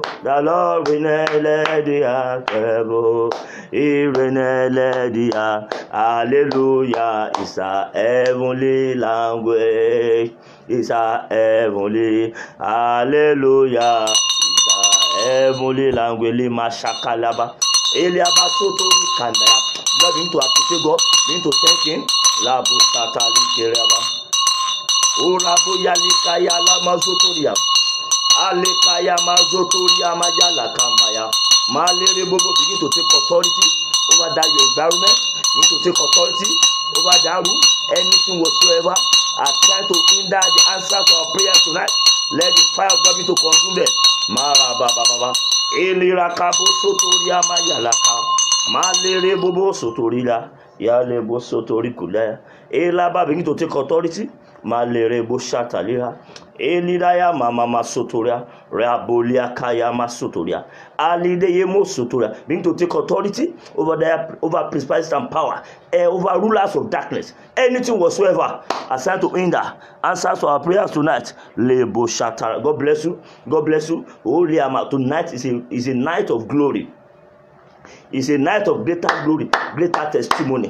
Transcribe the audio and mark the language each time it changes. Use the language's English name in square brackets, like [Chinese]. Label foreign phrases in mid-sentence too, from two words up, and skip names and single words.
[English] The Lord reigneth, let the earth tremble. He reigneth, let the earth. Hallelujah is a heavenly language. It's a heavenly. Hallelujah is a heavenly language. Lima shakalaba. Eliaba soto kandaya. Lord, we need to appreciate God. We need to thank Him. La busata likeraba. Urabu yalikaya la mazotoria. Alekaya mazotoria mayala kamaya. Malere bobo, begin to take authority over that your environment. You need to take authority over that room. Anything whatsoever trying to hinder the answer to our prayer tonight. Let the fire of God be to consume them. Mara baba baba. Elira kabo sotoria mayala ka. Malere bobo sotorila. Yale bo sotori kula. Elaba, begin to take authority. Malere bo shatalira. Elidaya mama masotoria. Reabolia kaya masotoria. Alideye mo sotoria. Begin to take authority over principalities and power, over rulers of darkness. Anything whatsoever assigned to hinder answers to our prayers tonight. Lebo shatara. God bless you. God bless you. Holy Ama. Tonight is a night of glory. It's a night of greater glory, greater testimony.